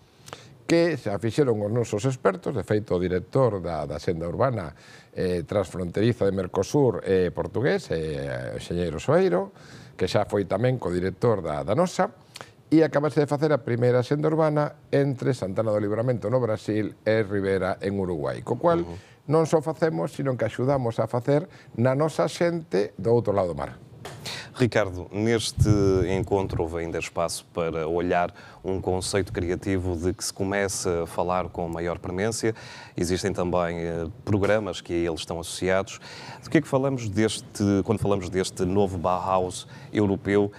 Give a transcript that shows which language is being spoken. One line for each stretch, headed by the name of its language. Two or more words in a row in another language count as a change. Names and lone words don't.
Galician: que se fixeron os nosos expertos, de feito o director da Xenda Urbana transfronteriza de Mercosur portugués, o enxeñeiro Soeiro, que xa foi tamén co-director da nosa, e acabase de facer a primeira Xenda Urbana entre Santana do Livramento no Brasil e Ribera en Uruguai, co cual non só facemos, sino que axudamos a facer na nosa xente do outro lado do mar.
Portuguese: Ricardo, neste encontro houve ainda espaço para olhar um conceito criativo de que se começa a falar com maior premência. Existem também programas que a eles estão associados. Do que é que falamos quando falamos deste novo Bauhaus europeu?